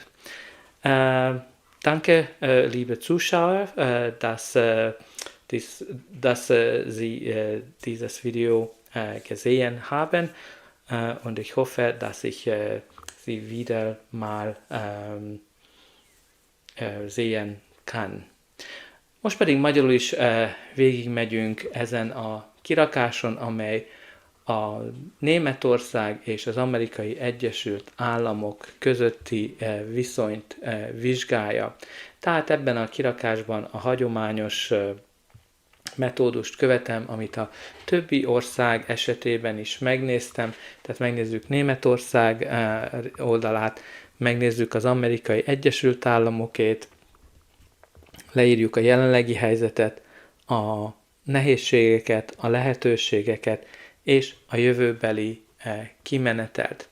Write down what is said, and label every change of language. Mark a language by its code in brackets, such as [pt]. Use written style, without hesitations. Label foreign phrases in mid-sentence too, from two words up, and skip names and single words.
[de] Danke, liebe Zuschauer, dass Sie dieses Video gesehen haben, und ich hoffe, dass ich Sie wieder mal sehen kann. [hu] Most pedig magyarul is végigmegyünk ezen a kirakáson, amely a Németország és az Amerikai Egyesült Államok közötti viszonyt vizsgálja. Tehát ebben a kirakásban a hagyományos metódust követem, amit a többi ország esetében is megnéztem, tehát megnézzük Németország oldalát, megnézzük az Amerikai Egyesült Államokét, leírjuk a jelenlegi helyzetet, a nehézségeket, a lehetőségeket és a jövőbeli kimenetelt.